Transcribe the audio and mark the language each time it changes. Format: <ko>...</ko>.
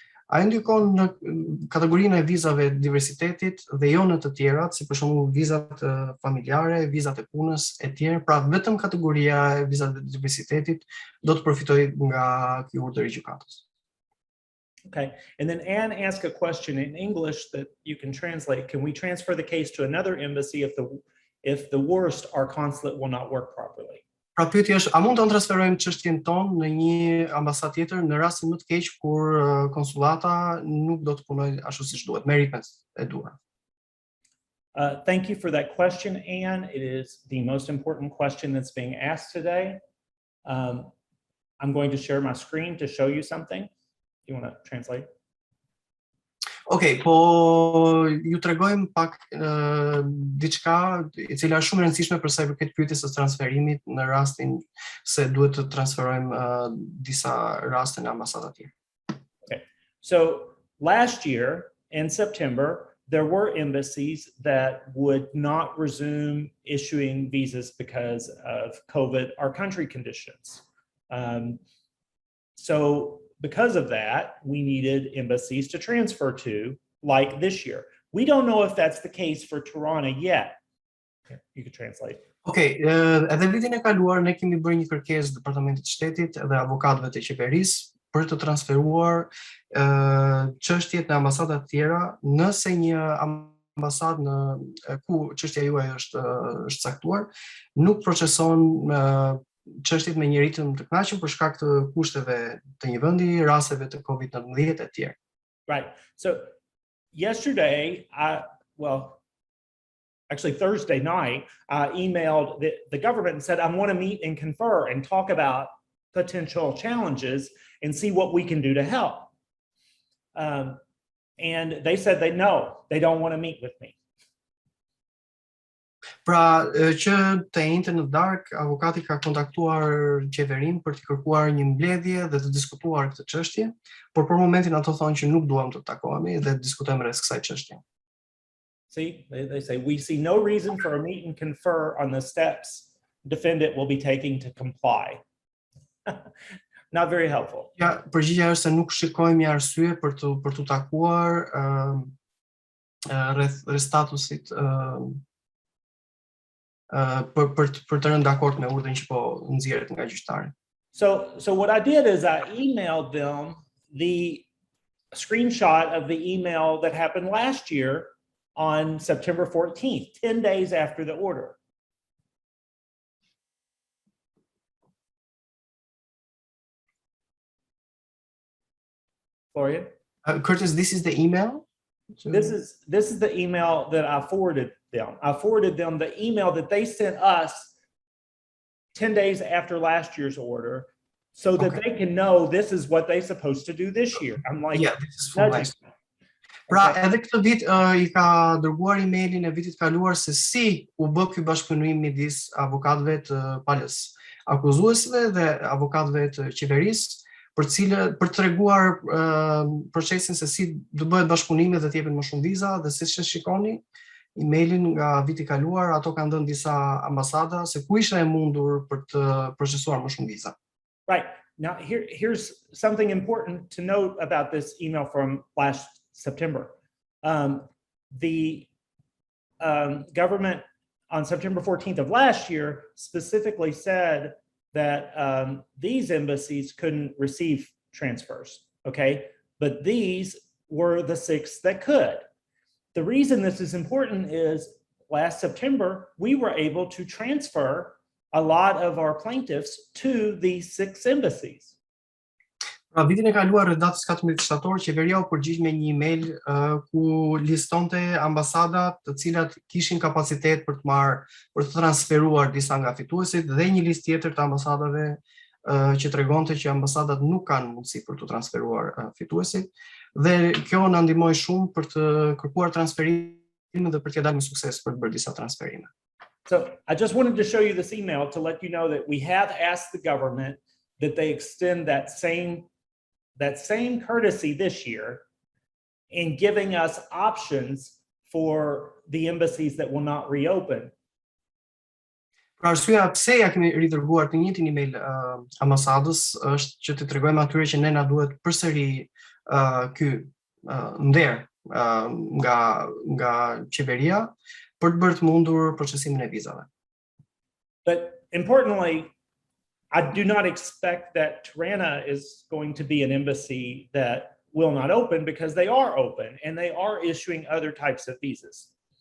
<sq>Ai ndikon në kategorinë e vizave diversitetit dhe jo në të tjerat, si për shembull vizat familjare, vizat e punës e tjerë, pra vetëm kategoria e vizave diversitetit do të përfitojë nga ky urdhër i gjykatës.</sq> <en>Okay, and then Anne asked a question in English that you can translate. Can we transfer the case to another embassy if the worst, our consulate will not work properly?</en> <sq>Pra pyetja është, a mund të transferojmë çështjen tonë në një ambasadë tjetër në rastin më të keq kur konsulata nuk do të punojë ashtu siç duhet, me ritmet e duhura?</sq> <en>Thank you for that question, Anne. It is the most important question that's being asked today. I'm going to share my screen to show you something. You want to translate?</en> <sq>Okay, po ju tregojmë pak diçka e cila është shumë e rëndësishme për sa i përket pyetjes së transferimit në rastin se duhet të transferojmë disa raste në ambasada të tjera.</sq> <en>Okay. So last year in September, there were embassies that would not resume issuing visas because of COVID or country conditions. So because of that, we needed embassies to transfer to, like this year. We don't know if that's the case for Tirana yet. You could translate.</en> <sq>Okay, edhe vitin e kaluar ne kemi bërë një kërkesë Departamentit të Shtetit dhe avokatëve të qeverisë për të transferuar çështjet në ambasada të tjera, nëse një ambasadë në ku çështja juaj është caktuar, nuk proceson çështjet me një ritëm të kënaqshëm për shkak të kushteve të një vendi, rasteve të COVID-19 e tjerë.</sq> <en>Right. So yesterday, actually Thursday night, I emailed the government and said, I want to meet and confer and talk about potential challenges and see what we can do to help. And they said they don't want to meet with me.</en> <sq>Pra që të njëjtën në darkë, avokati ka kontaktuar qeverinë për të kërkuar një mbledhje dhe të diskutuar këtë çështje, por për momentin ato thonë që nuk duam të takohemi dhe të diskutojmë rreth kësaj çështje.</sq> <en>See, they say, we see no reason for a meet and confer on the steps defendant will be taking to comply. Not very helpful.</en> <sq>Ja, përgjigjja është se nuk shikojmë një arsye për të takuar rreth statusit për të rënë dakord me urdhën që po nxjerret nga gjyqtari.</sq> <en>So what I did is I emailed them the screenshot of the email that happened last year on September 14th, 10 days after the order. Florian? Curtis, this is the email? This is the email that I forwarded them. I forwarded them the email that they sent us 10 days after last year's order so that they can know this is what they're supposed to do this year. I'm like, yeah, this is for last year.</en> <sq>Pra, edhe këtë vit I ka dërguar emailin e vitit kaluar se si u bë ky bashkëpunim midis avokatëve të palës akuzuesve dhe avokatëve të qeverisë për të treguar procesin se si do bëhet bashkëpunimi dhe të jepen më shumë viza dhe siç e shikoni emailin nga viti kaluar ato kanë dhënë disa ambasada se ku ishte e mundur për të procesuar më shumë viza.</sq> <en>Right. Now here's something important to note about this email from last September. The government on September 14th of last year specifically said that these embassies couldn't receive transfers, okay? But these were the 6 that could. The reason this is important is last September, we were able to transfer a lot of our plaintiffs to these 6 embassies.</en> <sq>Pra vitin e kaluar rreth datës 14 shtator, qeveria u përgjigj me një email ku listonte ambasadat të cilat kishin kapacitet për të transferuar disa nga fituesit dhe një listë tjetër të ambasadave që tregonte që ambasadat nuk kanë mundësi për të transferuar fituesit dhe kjo na ndihmoi shumë për të kërkuar transferimin dhe për të dalë me sukses për të bërë disa transferime.</sq> <en>So I just wanted to show you this email to let you know that we have asked the government that they extend that same courtesy this year in giving us options for the embassies that will not reopen.</en> <sq>Pra arsyeja pse ja kemi ridërguar të njëjtin email ambasadës është që të tregojmë atyre që ne na duhet përsëri ky nder nga qeveria për të bërë të mundur procesimin e vizave.</sq> <en>But importantly, I do not expect that Tirana is going to be an embassy that will not open because they are open and they are issuing other types of visas.</en>